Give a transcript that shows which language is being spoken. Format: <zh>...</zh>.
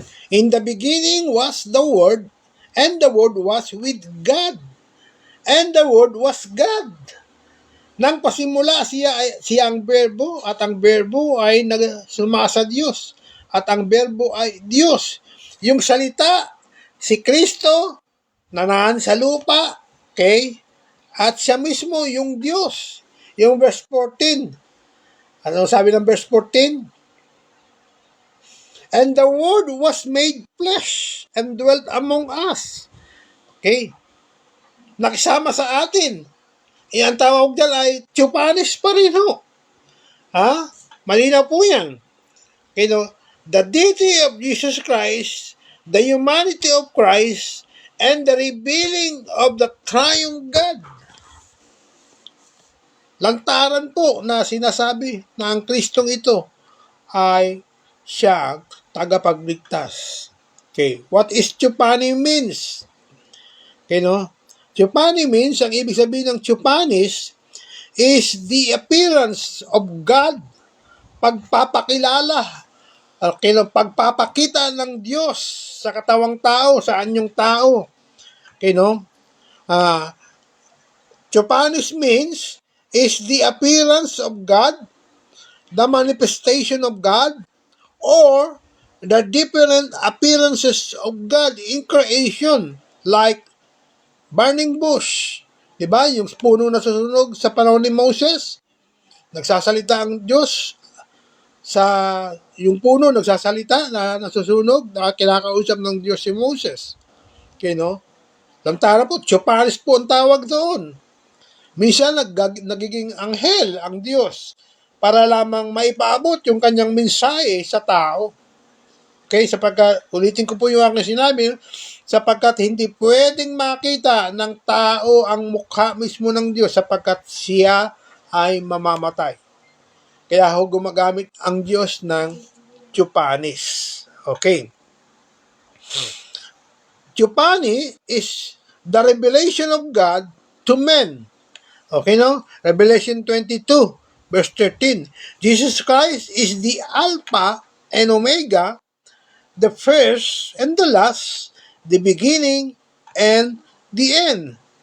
<en>In the beginning was the Word, and the Word was with God, and the Word was God.</en> <tl>Nang pasimula siya ang Berbo, at ang Berbo ay nagsuma sa Diyos, at ang Berbo ay Diyos. Yung salita Si Kristo, nanaan sa lupa, okay? At siya mismo yung Diyos. Yung verse 14. Ano sabi ng verse 14?</tl> <en>And the Word was made flesh and dwelt among us.</en> <tl>Okay? Nakisama sa atin. Ang tawag dyan ay Theophanies pa rin ho. Ha? Malinaw po yan. Okay, no?</tl> <en>The deity of Jesus Christ, the humanity of Christ, and the revealing of the triune God.</en> <tl>Lantaran po na sinasabi na ang Kristong ito ay siya tagapagligtas.</tl> <en>Okay, what is Theophany means? Okay, no? Theophany means,</en> <tl>ang ibig sabihin ng</tl> <en>Theophanis is the appearance of God,</en> <tl>pagpapakilala,</tl> <en>okay, no?</en> <tl>Pagpapakita ng Diyos sa katawang tao, sa anyong tao. Okay, no?</tl> <en>Theophanis means is the appearance of God, the manifestation of God, or the different appearances of God in creation, like burning bush.</en> <tl>Diba? Yung puno na susunog sa panahon ni Moses, nagsasalita ang Diyos sa yung puno, nagsasalita na nasusunog, na kinakausap ng Diyos si Moses. Okay, no? Lamtara po, Theophanies po ang tawag doon. Minsan nagiging anghel ang Diyos para lamang maipaabot yung kanyang mensahe sa tao. Okay, sapagkat, ulitin ko po yung aking sinabi, sapagkat hindi pwedeng makita ng tao ang mukha mismo ng Diyos sapagkat siya ay mamamatay. Kaya ho gumagamit ang Diyos ng Theophanies. Okay.</tl> <en>Theophany is the revelation of God to men. Okay, no? Revelation 22, verse 13. Jesus Christ is the Alpha and Omega, the first and the last, the beginning and the end.</en>